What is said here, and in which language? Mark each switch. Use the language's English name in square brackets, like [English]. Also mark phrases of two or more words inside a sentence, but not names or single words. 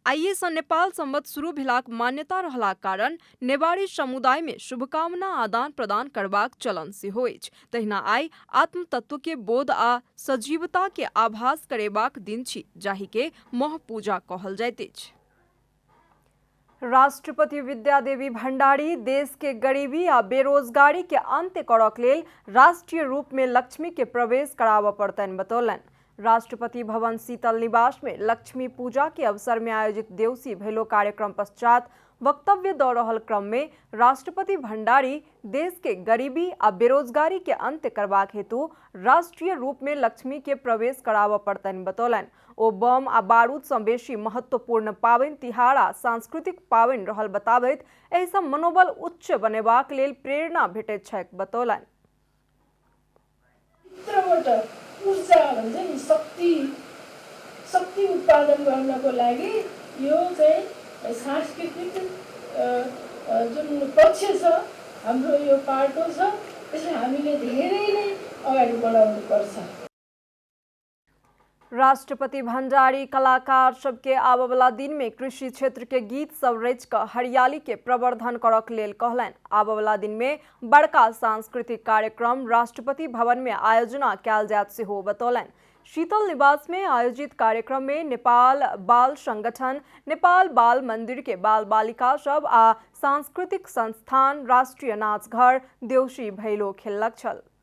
[Maithili] आइए सँ नेपाल संबत शुरू भेलाक मान्यता रहलाक कारण नेवारी समुदाय में शुभकामना आदान प्रदान करबाक चलन सेहो अछि। तहिना आइ आत्म तत्व के बोध आ सजीवता के आभास करेबाक दिन छी, जाहि के महपूजा कहल जाइत अछि। राष्ट्रपति विद्यादेवी भण्डारी देश के गरीबी आ बेरोजगारी के अंत्य करक लेल राष्ट्रीय रूप में लक्ष्मी के प्रवेश कराबऽ पड़तनि बतौलनि। राष्ट्रपति भवन शीतल निवास में लक्ष्मी पूजा के अवसर में आयोजित देवसी भैलो कार्यक्रम पश्चात वक्तव्य दऽ रहल क्रम में राष्ट्रपति भण्डारी देश के गरीबी आ बेरोजगारी के अंत्य करबाक हेतु राष्ट्रीय रूप में लक्ष्मी के प्रवेश कराबऽ पड़तनि बतौलनि। ओ बम आ बारूद सँ बेसी महत्वपूर्ण पावनि तिहार आ सांस्कृतिक पावनि रहल बताबैत एहि सँ मनोबल उच्च बनेबाक लेल प्रेरणा भेटैत छैक बतौलनि। [Nepali] शक्ति उत्पादन गर्नको लागि यो चाहिँ सांस्कृतिक जुन पक्ष छ हाम्रो यो पाटो छ, त्यसलाई हामीले धेरै नै अगाडि बढाउनु पर्छ। [Maithili] राष्ट्रपति भण्डारी कलाकार सबके आबऽ वाला दिन में कृषि क्षेत्र के गीत सब रचि क हरियाली के प्रवर्धन करक लेल कहलनि। आबऽ वाला दिन में बड़का सांस्कृतिक कार्यक्रम राष्ट्रपति भवन में आयोजना कैल जायत सेहो बतौलनि। शीतल निवास में आयोजित कार्यक्रम में नेपाल बाल संगठन, नेपाल बाल मंदिर के बाल बालिका सब आ सांस्कृतिक संस्थान राष्ट्रीय नाच घर देउसी भैलो खेललक छल।